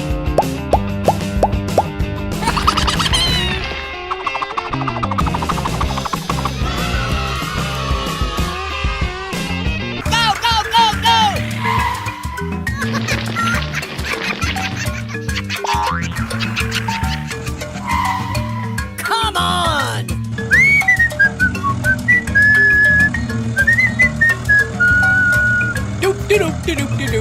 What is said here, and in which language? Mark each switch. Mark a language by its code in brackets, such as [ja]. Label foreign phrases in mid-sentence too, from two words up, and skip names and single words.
[en] Go, go, go, go! Come on! Doop de doop de doop de doo.